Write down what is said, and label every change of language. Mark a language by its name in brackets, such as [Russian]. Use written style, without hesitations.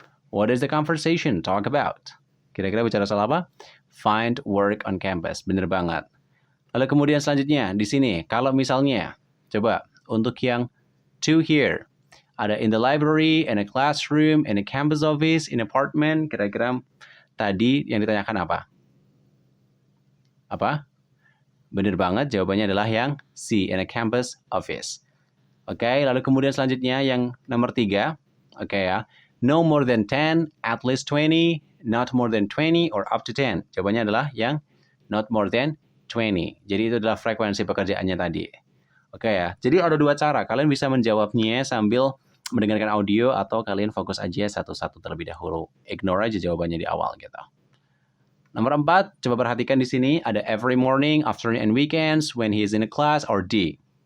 [English] What is the conversation talk about? [Indonesian] Kira-kira bicara soal apa? [English] Find work on campus. [Indonesian] Bener banget. Lalu kemudian selanjutnya, di sini, kalau misalnya, coba untuk yang to here. Ada [English] in the library, in a classroom, in a campus office, in apartment. [Indonesian] Kira-kira tadi yang ditanyakan apa? Apa? Benar banget, jawabannya adalah yang C, [English] in a campus office. [Indonesian] Oke, lalu kemudian selanjutnya yang nomor 3. Oke ya. [English] No more than 10, at least 20, not more than 20, or up to 10. [Indonesian] Jawabannya adalah yang [English] not more than 20. [Indonesian] Jadi itu adalah frekuensi pekerjaannya tadi. Oke ya, jadi ada 2 cara. Kalian bisa menjawabnya sambil mendengarkan audio atau kalian fokus aja satu-satu terlebih dahulu. Ignore aja jawabannya di awal gitu. Nomor 4, coba perhatikan di sini ada [English] every morning, afternoon, and weekends when he is in a class or D.